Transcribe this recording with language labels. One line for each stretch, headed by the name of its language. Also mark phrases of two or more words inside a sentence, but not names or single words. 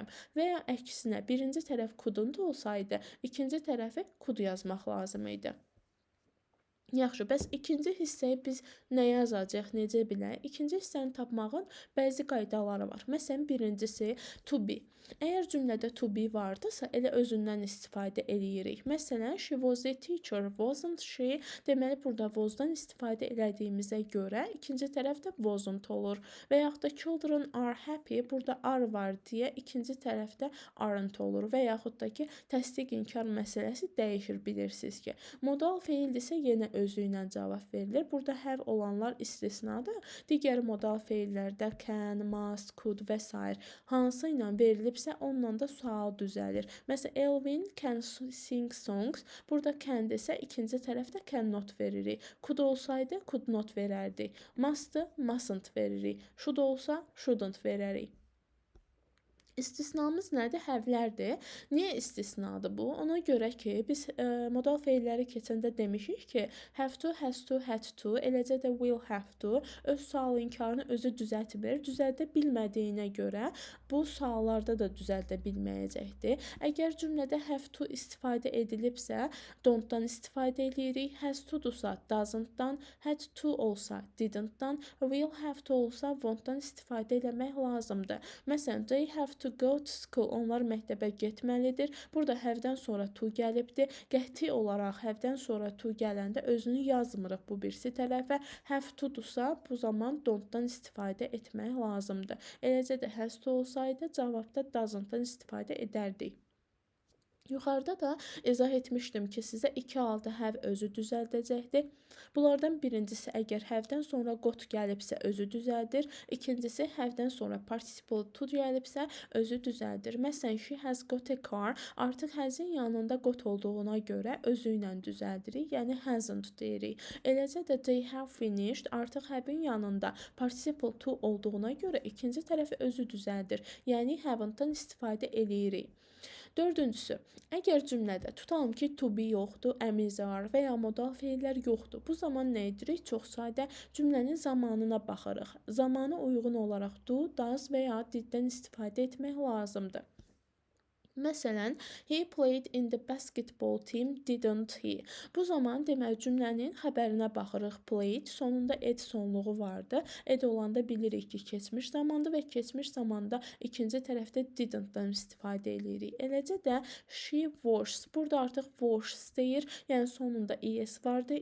Azerbaijani: Və ya əksinə, birinci tərəf couldn't olsaydı, ikinci tərəfi could yazmaq lazım idi. Yaxşı, bəs ikinci hissəyi biz nə yazacaq, necə bilək? İkinci hissəni tapmağın bəzi qaydaları var. Məsələn, birincisi
English: to be.
Azerbaijani: Əgər cümlədə
English: to be
Azerbaijani: vardısa, elə özündən istifadə eləyirik. Məsələn,
English: she was a teacher, wasn't she?
Azerbaijani: Deməli, burada was-dan istifadə elədiyimizə görə ikinci tərəfdə wasn't olur. Və yaxud da
English: children are happy,
Azerbaijani: burada are var deyə ikinci tərəfdə aren't olur. Və yaxud da ki, təsdiq inkar məsələsi dəyişir, bilirsiniz ki. Modal feildirsə yenə özü ilə cavab verilir. Burada have olanlar istisnadır. Digər modal feillərdə
English: can, must, could
Azerbaijani: və s. hansı ilə verilibsə, onunla da sual düzəlir. Məsələn,
English: Elvin can sing songs.
Azerbaijani: Burada can desə, ikinci tərəfdə cannot veririk. Could olsaydı,
English: could not
Azerbaijani: verərdik. Must'ı, mustn't veririk. Should olsa, shouldn't verərik. İstisnamız nədir? Have-lərdir. Niyə istisnadır bu? Ona görə ki, biz modal feilləri keçəndə demişik ki,
English: have to, has to, had to,
Azerbaijani: eləcə də
English: will have to
Azerbaijani: öz sual inkarını özü düzəltmir. Düzəldə bilmədiyinə görə bu suallarda da düzəldə bilməyəcəkdir. Əgər cümlədə
English: have to
Azerbaijani: istifadə edilibsə, don't-dan istifadə edirik.
English: Has to-
Azerbaijani: dursa doesn't-dan,
English: had to
Azerbaijani: olsa didn't-dan,
English: will have to
Azerbaijani: olsa won't-dan istifadə etmək lazımdır. Məsələn,
English: they have to go to school.
Azerbaijani: Onlar məktəbə getməlidir. Burada have-dən sonra to gəlibdir. Qəti olaraq have-dən sonra to gələndə özünü yazmırıq bu birisi tərəfə.
English: Have to-
Azerbaijani: dursa bu zaman don't-dan istifadə etmək lazımdır. Eləcə də
English: has to
Azerbaijani: olsaydı cavabda doesn't-dan istifadə edərdik. Yuxarıda da izah etmişdim ki, sizə iki halda have özü düzəldəcəkdir. Bunlardan birincisi, əgər have-dən sonra got gəlibsə, özü düzəldir. İkincisi, have-dən sonra
English: participle to
Azerbaijani: gəlibsə, özü düzəldir. Məsələn,
English: she has got a car.
Azerbaijani: Artıq has-in yanında got olduğuna görə özü ilə düzəldirik, yəni hasn't deyirik. Eləcə də
English: they have finished.
Azerbaijani: Artıq have-in yanında
English: participle to
Azerbaijani: olduğuna görə ikinci tərəfi özü düzəldir, yəni haven't-dan istifadə eləyirik. Dördüncüsü, əgər cümlədə tutalım ki,
English: to be
Azerbaijani: yoxdur,
English: am is are
Azerbaijani: və ya modal feillər yoxdur. Bu zaman nə edirik? Çox sadə cümlənin zamanına baxırıq. Zamana uyğun olaraq
English: do, does
Azerbaijani: və ya diddən istifadə etmək lazımdır. Məsələn,
English: he played in the basketball team, didn't he?
Azerbaijani: Bu zaman deməli cümlənin xəbərinə baxırıq. Played sonunda ed sonluğu vardı. Ed olanda bilirik ki, keçmiş zamandır və keçmiş zamanda ikinci tərəfdə didn't-dan istifadə edirik. Eləcə də
English: she was.
Azerbaijani: Burada artıq was deyir. Yəni sonunda es vardı.